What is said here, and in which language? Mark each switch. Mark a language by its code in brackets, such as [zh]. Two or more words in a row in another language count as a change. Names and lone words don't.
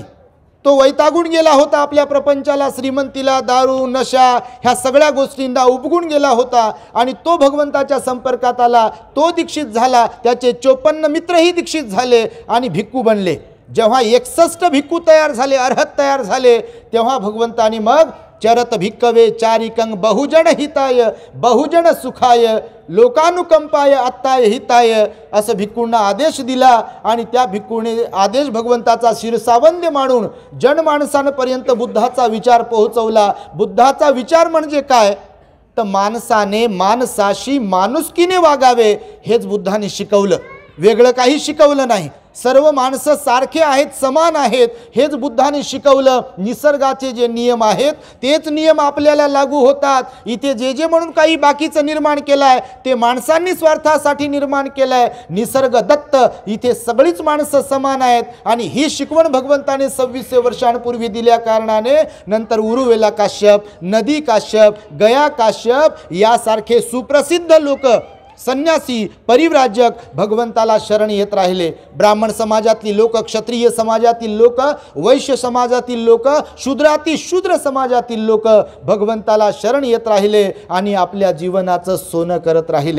[mr] तो वैतागून गेला होता आपल्या प्रपंचाला, श्रीमंतीला, दारू, नशा ह्या सगळ्या गोष्टींना उपगून गेला होता आणि तो भगवंताच्या संपर्कात आला. तो दीक्षित झाला. त्याचे 54 मित्रही दीक्षित झाले आणि भिक्खू बनले. जेव्हा 61 भिक्खू तयार झाले, अर्हत तयार झाले, तेव्हा भगवंतानी मग [pi] चरत भिक्कवे चारिकंग बहुजन हिताय बहुजन सुखाय लोकानुकंपाय आत्ताय हिताय [mr] असं भिक्खूंना आदेश दिला आणि त्या भिक्खूने आदेश भगवंताचा शिरसावंद्य मानून जनमानसांपर्यंत बुद्धाचा विचार पोहोचवला. बुद्धाचा विचार म्हणजे काय तर माणसाने माणसाशी माणुसकीने वागावे हेच बुद्धाने शिकवलं, वेगळं काही शिकवलं नाही. सर्व माणसं सारखे आहेत, समान आहेत हेच बुद्धाने शिकवलं. निसर्गाचे जे नियम आहेत तेच नियम आपल्याला लागू होतात. इथे जे जे म्हणून काही बाकीचं निर्माण केलं आहे ते माणसांनी स्वार्थासाठी निर्माण केलं आहे. निसर्ग दत्त इथे सगळीच माणसं समान आहेत आणि ही शिकवण भगवंताने 2600 वर्षांपूर्वी दिल्या कारणाने नंतर उरुवेला काश्यप, नदी काश्यप, गया काश्यप यासारखे सुप्रसिद्ध लोक, संन्यासी, परिव्राजक भगवंताला शरण येत राहिले. ब्राह्मण समाजातली लोक, क्षत्रिय समाजातील लोक, वैश्य समाजातील लोक, शूद्रातिशूद्र समाजातील लोक भगवंताला शरण येत राहिले आणि आपल्या जीवनाचं सोनं करत राहिले.